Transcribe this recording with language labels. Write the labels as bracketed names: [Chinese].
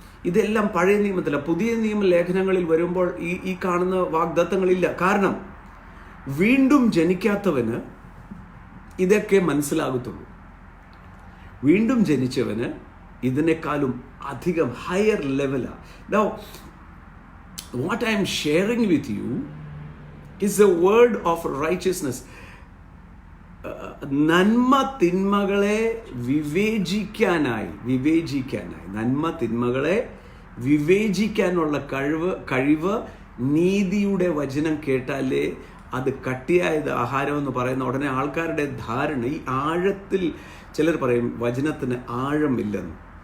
[Malayalam] ഇതെല്ലാം പഴയ നിയമത്തിലാണ്. പുതിയ നിയമ ലേഖനങ്ങളിൽ വരുമ്പോൾ ഈ കാണുന്ന വാഗ്ദത്തങ്ങളില്ല. കാരണം വീണ്ടും ജനിക്കാത്തവന് ഇതൊക്കെ മനസ്സിലാകത്തുള്ളൂ. വീണ്ടും ജനിച്ചവന് ഇതിനേക്കാളും അധികം ഹയർ ലെവലാണ്. [English] Now what I am sharing with you is a word of righteousness. [Malayalam] നന്മ തിന്മകളെ വിവേചിക്കാനായി നന്മ തിന്മകളെ വിവേചിക്കാനുള്ള കഴിവ് നീതിയുടെ വചനം കേട്ടാലേ അത് കട്ടിയായത് ആഹാരം എന്ന് പറയുന്ന ഉടനെ ആൾക്കാരുടെ ധാരണ ഈ ആഴത്തിൽ, ചിലർ പറയും വചനത്തിന് ആഴമില്ലെന്ന്.